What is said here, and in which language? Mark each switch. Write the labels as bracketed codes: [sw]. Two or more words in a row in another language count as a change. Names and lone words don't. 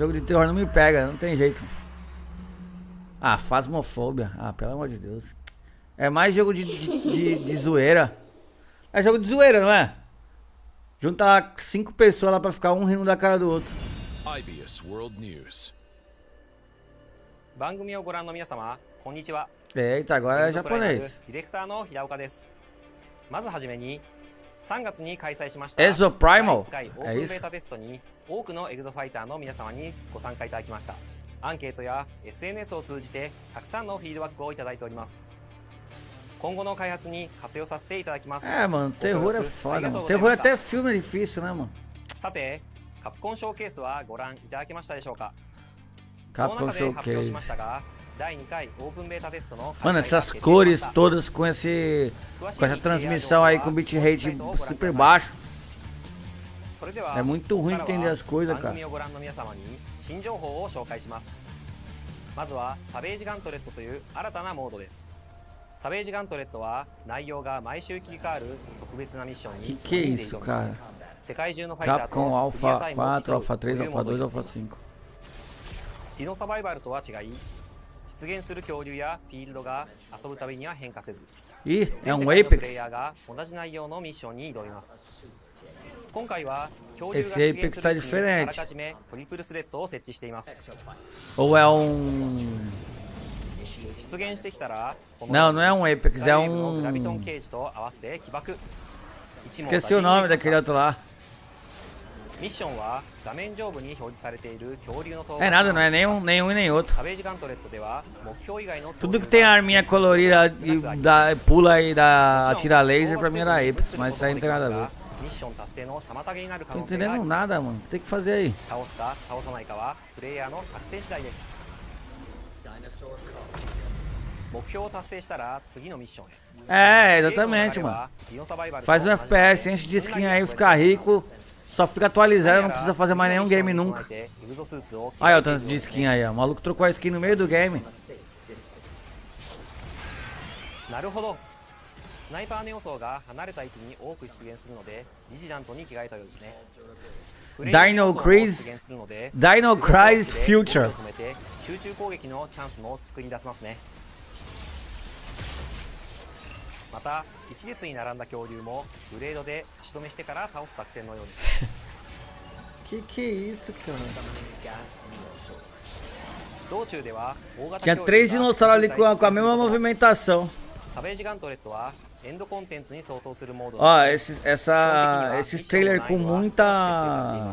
[pt] Jogo de terror não me pega, não tem jeito. Ah, Phasmophobia. Ah, pelo amor de Deus. É mais jogo de zoeira. É jogo de zoeira, não é? Junta 5 pessoas lá pra ficar um rindo da cara do outro. [en] IBS World News. [ja] 番組をご覧の皆様、こんにちは。 [pt] Eita, agora é japonês. [ja] ディレクターの平岡です。まずはじめに、3月に開催しました Exoprimal 第1回オープンベータテストに多くのエグゾファイターの皆様にご参加いただきました。アンケートや SNS を通じてたくさんのフィードバックをいただいております。今後の開発に活用させていただきます。 [pt] Mano, terror é foda, mano. Terror até filme é difícil, né, mano? [ja] さて、カプコンショーケースはご覧いただけましたでしょうか。 Capcom その中で発表し Showcase. ましたが、第2回オープンベータテストの [pt] Mano, essas cores todas com essa transmissão aí com bitrate super baixo. É muito ruim de entender as coisas, cara. [ja] 番組をご覧の皆様に新情報を紹介します。まずはサベージガントレットという新たなモードです。サベージガントレットは内容が毎週切り替わる特別なミッションに [pt] Que é isso, cara? [ja] 世界中のファイターと [pt] Capcom [ja] リア [pt] Alpha [ja] タイムを競 [pt] 4, [ja] う [pt] Alpha 3, [ja] という [pt] Alpha [ja] モード [pt] 2, [ja] に [pt] Alpha 5. [ja] ディノサバイバルとは違い、出現する恐竜やフィールドが遊ぶたびには変化せず、 [pt] Ih, é [ja] 全世 [pt] um [ja] 界のプレイ [pt] Apex. [ja] ヤーが同じ内容のミッションに挑みます。今回は恐竜が [pt] Esse [ja] 出現 [pt] Apex [ja] す [pt] tá [ja] る位置にあら [pt] diferente. [ja] かじめトリプルスレッドを設置しています。 [pt] Ou é um... [ja] 出現してきたら、 [pt] Não, não é um Apex, é [ja] グラビトン [pt] um... [ja] ケージと合わせて起爆。 [pt] Esqueci o nome daquele outro lá. [ja] ミッションは画面上部に表示されている恐竜の頭 [pt] É nada, não é nenhum e nem outro. [ja] サベージガントレットでは目標以外の [pt] Tudo que tem arminha colorida e pula e atira laser pra mim era Apex, mas isso aí não tem nada a ver. [ja] ミッション達成の妨げになる可 [pt] Tô [ja] 能性があり [pt] entendendo [ja] ます。 [pt] nada, mano. Tem que fazer aí. [ja] 倒すか倒さないかはプレイヤーの作戦次第です。目標を達成したら次のミッションへ。 [pt] É, exatamente, mano. Faz um FPS, enche de skin aí, fica rico. Só fica atualizando, não precisa fazer mais nenhum game nunca. Olha o tanto de skin aí, ó. O maluco trocou a skin no meio do game. [ja] なるほど。スナイパーの要素が離れた位置に多く出現するので、ビジラントに着替えたようですね。 [pt] Dino Crisis Future. [ja] 集中攻撃のチャンスも作り出せますね。また一列に並んだ恐竜もブレードで足止めしてから倒す作戦のようです。 [pt] Que é isso, cara? Tinha 3 dinossauros ali com a mesma movimentação. Ó, esses trailers com muita...